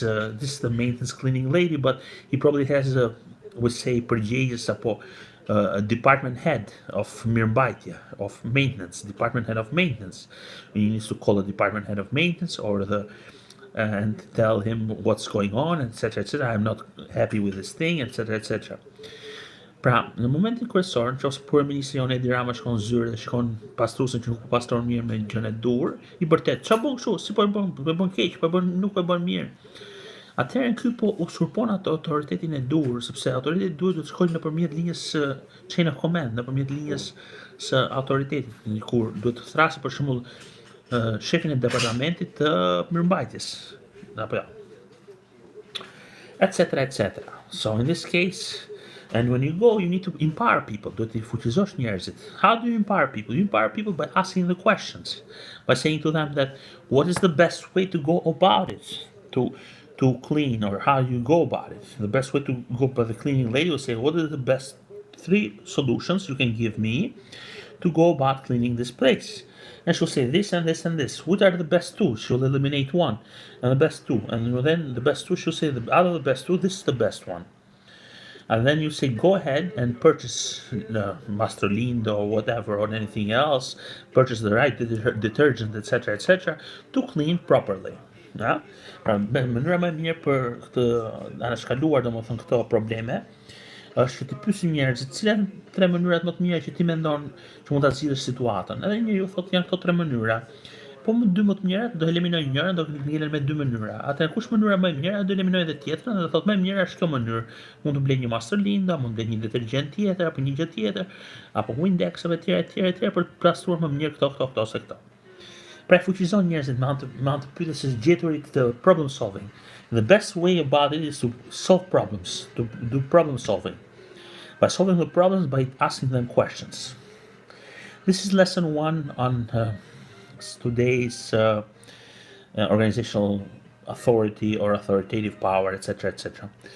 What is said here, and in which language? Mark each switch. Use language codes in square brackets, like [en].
[en] This is the maintenance cleaning lady, but he probably has would say [sq] përgjegjës apo [en] a department head of [sq] mirëmbajtje, [en] of maintenance, department head of maintenance. He needs to call the department head of maintenance or and tell him what's going on, etc., etc. I'm not happy with this thing, etc., etc. [sq] Pra, në momentin kryesor, nëse kryeministri Jon Edi Rama shkon zyrë dhe shkon pastruesën që nuk pastron mirë me gjën e dur, i bërtet, çfarë bën kështu? Si po e bën keq, nuk e bën mirë. Atëherë ky po usurpon atë autoritetin e dur, sepse autoriteti i dur duhet të shkojë nëpërmjet linjës [en] chain of command, [sq] nëpërmjet linjës së autoritetit, kur duhet të thrasë për shembull shefin e departamentit të mirëmbajtjes, apo jo, etc., etc. [en] So in this case, and when you go, you need to empower people. [sq] Duhet të fuqizosh njerëzit. [en] How do you empower people? You empower people by asking the questions, by saying to them that what is the best way to go about it, to clean, or how you go about it. The best way to go by the cleaning lady will say, what are the best 3 solutions you can give me to go about cleaning this place? And she'll say this and this and this. What are the best 2? She'll eliminate 1 and the best 2. And then the best 2, she'll say, out of the best 2, this is the best one. And then you say, go ahead and purchase Master Lindo or whatever or anything else, purchase the right detergent, etc., etc., to clean properly. Ja? [sq] Pra, mënyra më e mirë për këtë anashkaluar domethënë këto probleme është që të pyesim njerëzit cilat 3 mënyrat më të mira që ti mendon që mund ta zgjidhësh situatën. Edhe njeriu thotë janë këto 3 mënyra. Po më 2 më të mira do eliminoj njërin, do ngelen me 2 mënyra. Atëherë kush mënyra më e mirë, do eliminoj edhe tjetrën dhe thotë më e mira është kjo mënyrë. Mund të blej një Master Linda, mund të blej një detergjent tjetër apo një gjë tjetër, apo Windex apo etj për të pastruar më mirë këto ose këto. Pra fuqizon njerëzit me anë të pyetjes së gjeturit të [en] problem solving. The best way about it is to solve problems, to do problem solving. By solving the problems by asking them questions. This is lesson 1 on today's organizational authority or authoritative power, etc., etc.